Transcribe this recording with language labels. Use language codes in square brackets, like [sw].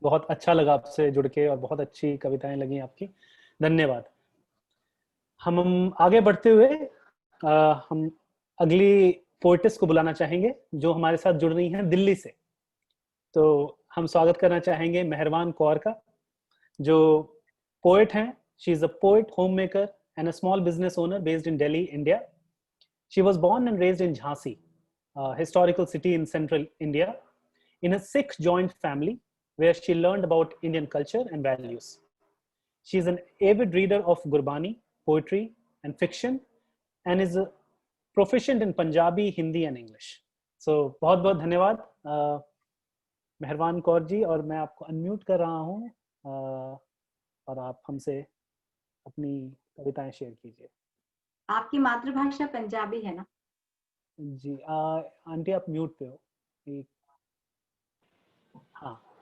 [hi] बहुत अच्छा लगा आपसे जुड़ के, और बहुत अच्छी कविताएं लगी आपकी, धन्यवाद। हम आगे बढ़ते हुए हम अगली पोएटिस को बुलाना चाहेंगे जो हमारे साथ जुड़ रही हैं दिल्ली से। तो हम स्वागत करना चाहेंगे मेहरबान कौर का, जो पोएट हैं। [en] She is a poet, home maker and a small business owner based in Delhi, India. She was born and raised in Jhansi, a historical city in central India, in a Sikh joint family where she learned about Indian culture and values. She is an avid reader of Gurbani, poetry, and fiction, and is proficient in Punjabi, Hindi, and English. [hi] So, बहुत बहुत धन्यवाद मेहरबान कौर जी, और मैं आपको unmute कर रहा हूँ, और आप हमसे अपनी कविताएं शेयर कीजिए। आपकी मातृभाषा पंजाबी है ना? जी आंटी आप म्यूट पे हो। हाँ